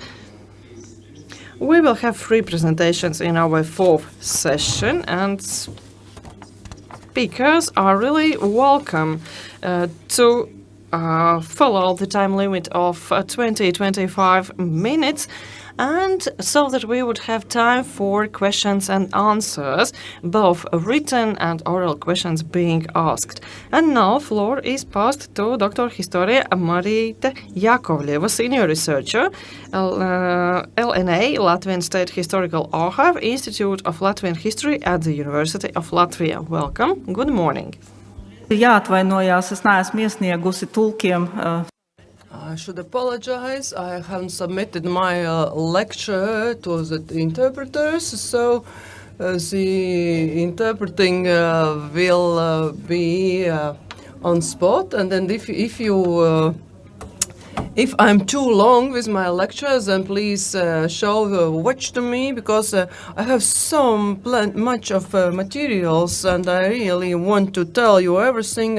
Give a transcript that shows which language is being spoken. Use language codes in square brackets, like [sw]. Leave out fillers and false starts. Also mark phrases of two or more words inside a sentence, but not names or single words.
[en] We will have 3 presentations in our fourth session, and speakers are really welcome to follow the time limit of 20-25 minutes, and so that we would have time for questions and answers, both written and oral questions being asked. And now floor is passed to Dr. Historia Marīte Jakovļeva, Senior Researcher, LNA, Latvian State Historical Archive, Institute of Latvian History at the University of Latvia. Welcome. Good morning. [lv] Jāatvainojās, es neesmu iesniegusi tulkiem. [en] I should apologize. I haven't submitted my lecture to the interpreters, so the interpreting will be on spot. And then if you If I'm too long with my lectures, then please watch to me, because I have so much of materials, and I really want to tell you everything.